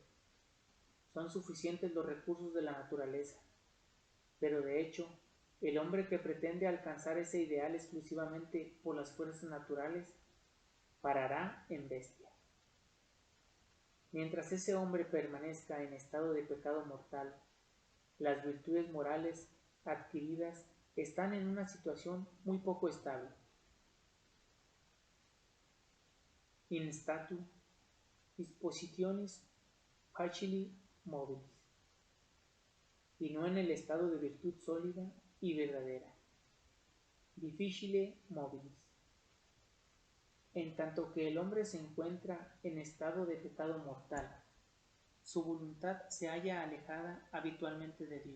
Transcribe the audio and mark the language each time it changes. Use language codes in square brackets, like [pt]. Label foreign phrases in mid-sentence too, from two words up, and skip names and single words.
[es] Son suficientes los recursos de la naturaleza, pero de hecho, el hombre que pretende alcanzar ese ideal exclusivamente por las fuerzas naturales parará en bestia. Mientras ese hombre permanezca en estado de pecado mortal, las virtudes morales adquiridas están en una situación muy poco estable. [la] In statu dispositionis facili mobilis, [es] y no en el estado de virtud sólida y verdadera, [la] difficile mobilis. [es] En tanto que el hombre se encuentra en estado de pecado mortal, su voluntad se halla alejada habitualmente de Dios.